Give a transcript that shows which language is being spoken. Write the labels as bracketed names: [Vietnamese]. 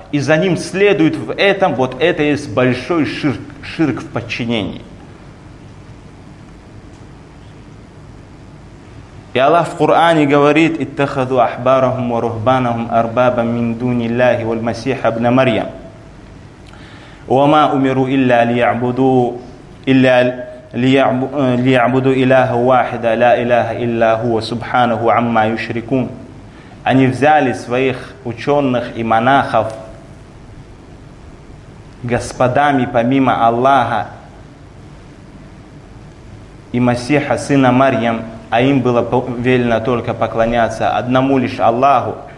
[Russian] И за ним следует в этом, вот это есть большой ширк, ширк в подчинении. И Аллах в Коране говорит: [Arabic] «Иттахаду ахбарахум ва рухбанахум арбаба мин дуни Аллахи валь масиха ибн Марьям». وما أمروا إلا ليعبدوا إلا ليعبدوا إله واحد لا إله إلا هو سبحانه عما يشركون. [Russian] Они взяли своих ученых и монахов господами помимо Аллаха и Масиха сына Марьям, а им было велено только поклоняться одному лишь Аллаху.